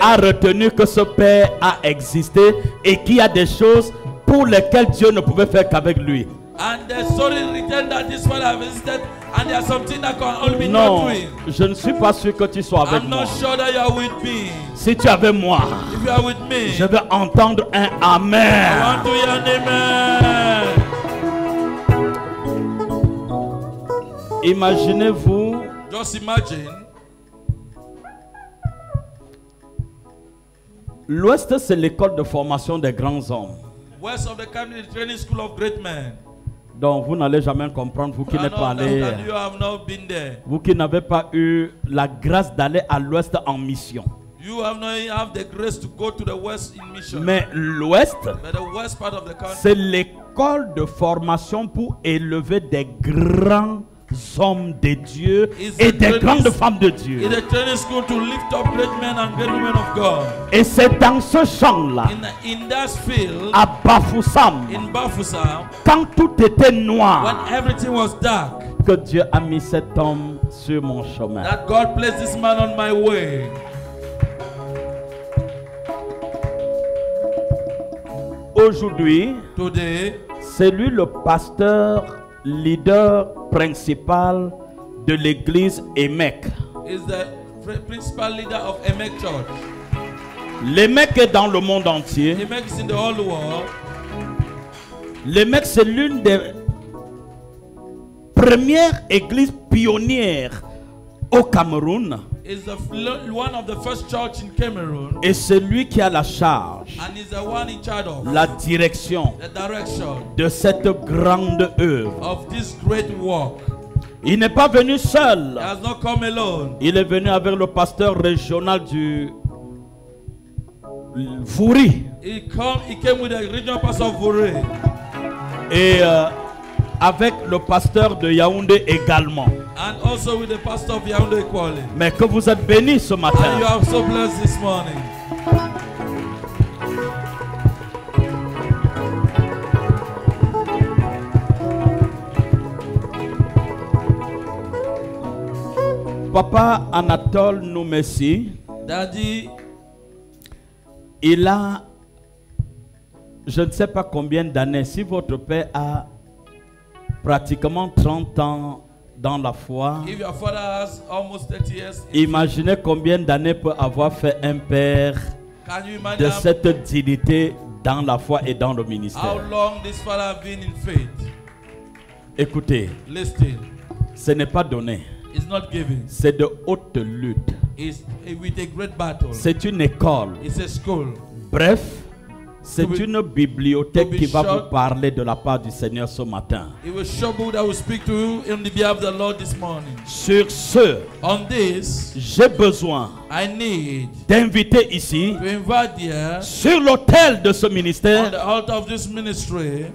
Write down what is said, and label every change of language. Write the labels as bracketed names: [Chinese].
[French] a retenu que ce père a existé et qu'il y a des choses pour lesquelles Dieu ne pouvait faire qu'avec lui. [English] and the story written that this father has visited, and there are some things that can only be done [French] Non, [English] to him. [French] je ne suis pas sûr que tu sois avec [English] I'm [French] moi. [English] not sure that you are with me. [French] Si tu es avec moi, [English] If you are with me, [French] je vais entendre un [English] I [French] amen. [English] want to hear an amen. [French] Imaginez-vous [English] Just imagine, [French] l'Ouest, c'est l'école de formation des grands hommes. [English] west of the country, the training school of great men. [French] Donc vous n'allez jamais comprendre, vous qui [English] I [French] n'êtes [English] know [French] pas allé, [English] that you have not been there. [French] vous qui n'avez pas eu la grâce d'aller à l'Ouest en mission. [English] You have not have the grace to go to the west in mission. [French] Mais l'Ouest, [English] But the west part of the country [French] c'est l'école de formation pour élever des grands hommes de Dieu [English] Is [French] et [English] the [French] des [English] greatest- [French] grandes femmes de Dieu. [English] is a training school to lift up great men and great women of God. [French] Et c'est dans ce champ-là, [English] In that field, [French] à Bafoussam, [English] in Bafoussam, [French] quand tout était [English] when [French] noir, [English] everything was dark, [French] que Dieu a mis cet homme sur mon chemin. [English] that God placed this man on my way. [French] Aujourd'hui, [English] Today, [French] c'est lui le pasteur, leader principal de l'église EMEC. [English] is the principal leader of Emek Church. [French] L'EMEC est dans le monde entier. [English] Emek is in the whole world. [French] L'EMEC, c'est l'une des premières églises pionnières au Cameroun. [English] Is one of the first church in Cameroon, [French] Et c'est lui qui a la charge, [English] and is the one in charge of [French] la direction [English] the direction [French] de cette grande œuvre. [English] of this great work. [French] Il n'est pas venu [English] He [French] seul. [English] has not come alone. [French] Il est venu avec le pasteur régional du Fouri [English] He came with the regional pastor of Vore, [French] et avec le pasteur de Yaoundé également. [English] and also with the pastor of Yaoundé Equally. [French] Mais que vous êtes bénis ce [English] And you [French] matin. [English] are so blessed this morning. [French] Papa Anatole Noumessi, [English] Daddy, [French] il a, je ne sais pas combien d'années, si votre père a pratiquement 30 ans dans la foi, [English] if your father has almost 30 years, [French] imaginez combien d'années peut avoir fait un père [English] can you [French] de [English] imagine [French] cette dignité dans la foi et dans le [English] how [French] ministère. [English] long this father has been in faith? [French] Écoutez, [English] Listen, [French] ce n'est pas donné, [English] it's not given. [French] c'est de haute lutte. [English] It's with a great battle. [French] C'est une école. [English] It's a school. [French] Bref, c'est [English] To be- [French] une bibliothèque [English] to be [French] qui va [English] short- [French] vous parler de la part du Seigneur ce matin. [English] It will show you that will speak to you in the behalf of the Lord this morning. [French] Sur ce, [English] On this, [French] j'ai besoin [English] I need [French] d'inviter ici, [English] to invite here [French] sur l'autel de ce [English] on [French] ministère, [English] the altar of this ministry